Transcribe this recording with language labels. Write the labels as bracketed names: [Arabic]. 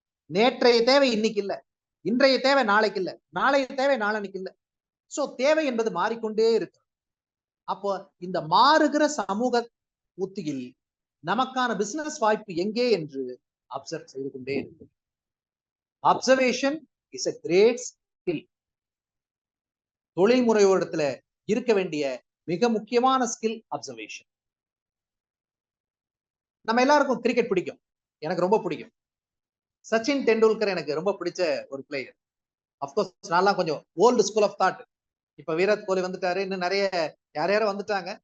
[Tamil] நேற்றைய தேவை இன்னைக்கு இல்ல, இன்றைய தேவை நாளைக்கு இல்ல, நாளைய தேவை நாளைக்கு இல்ல. சோ தேவை என்பது மாறிக்கொண்டே இருக்கு. அப்போ இந்த மாறுகிற சமூக உத்தியில் நமக்கான பிசினஸ் வாய்ப்பு எங்கே என்று அப்சர்வ் செய்து கொண்டே இருக்கு. [English] Observation is a great skill. [Tamil] தொழில் முறையோடத்துல இருக்க வேண்டிய மிக முக்கியமான ஸ்கில் அப்சர்வேஷன். நம்ம எல்லாருக்கும் கிரிக்கெட் பிடிக்கும், எனக்கு ரொம்ப பிடிக்கும். சச்சின் டெண்டுல்கர் எனக்கு ரொம்ப பிடிச்ச ஒரு பிளேயர். அப்கோர்ஸ் நான் கொஞ்சம் ஓல்டு ஸ்கூல் ஆஃப் தாட். இப்ப விராட் கோலி வந்துட்டாரு, இன்னும் நிறைய யாரும் வந்துட்டாங்க.